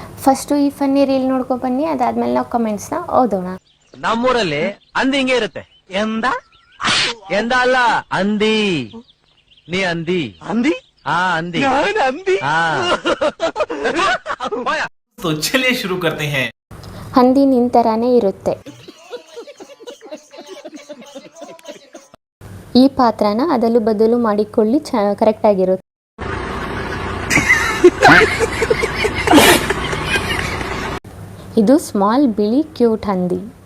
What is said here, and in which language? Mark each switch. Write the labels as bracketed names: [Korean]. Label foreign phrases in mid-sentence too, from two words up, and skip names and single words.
[Kannada] ಫಸ್ಟು ಈ [English] funny reel [Kannada] ನೋಡ್ಕೊ ಬನ್ನಿ, ಅದಾದ್ಮೇಲೆ ನಾವು ಕಮೆಂಟ್ಸ್ನ ಓದೋಣ. ನಮ್ಮೂರಲ್ಲಿ ಅಂದಿ ಹಿಂಗೆ ಇರುತ್ತೆ. ಎಂದ ಎಂದ ಅಲ್ಲ ಅಂದಿ. ನೀ ಅಂದಿ ಅಂದಿ [Hindi] अंधी अंधी तो चलिए शुरू करते हैं. [Kannada] ಹಂದಿ ನಿನ್ ತರಾನೇ ಇರುತ್ತೆ. ಈ ಪಾತ್ರನ ಅದಲು ಬದಲು ಮಾಡಿಕೊಳ್ಳಿ, ಕರೆಕ್ಟ್ ಆಗಿರುತ್ತೆ. ಇದು ಸ್ಮಾಲ್ ಬಿಳಿ ಕ್ಯೂಟ್ ಹಂದಿ.